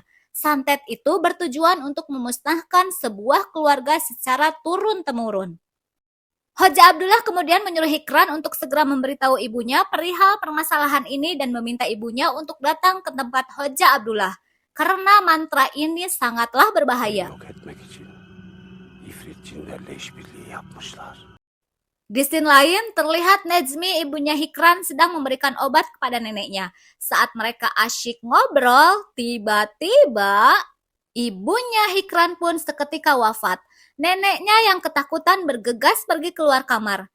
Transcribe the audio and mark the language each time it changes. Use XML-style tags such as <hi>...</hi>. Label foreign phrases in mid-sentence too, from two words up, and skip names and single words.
<id>Santet itu bertujuan untuk memusnahkan sebuah keluarga secara turun-temurun. Hoja Abdullah kemudian menyuruh Hikran untuk segera memberitahu ibunya perihal permasalahan ini dan meminta ibunya untuk datang ke tempat Hoja Abdullah. Karena mantra ini sangatlah berbahaya.</id> <tr>Yok etmek için ifrit cinlerle işbirliği yapmışlar.</tr> <id>Di scene lain, terlihat Nejmi ibunya Hikran sedang memberikan obat kepada neneknya. Saat mereka asyik ngobrol, tiba-tiba ibunya Hikran pun seketika wafat. Neneknya yang ketakutan bergegas pergi keluar kamar.</id>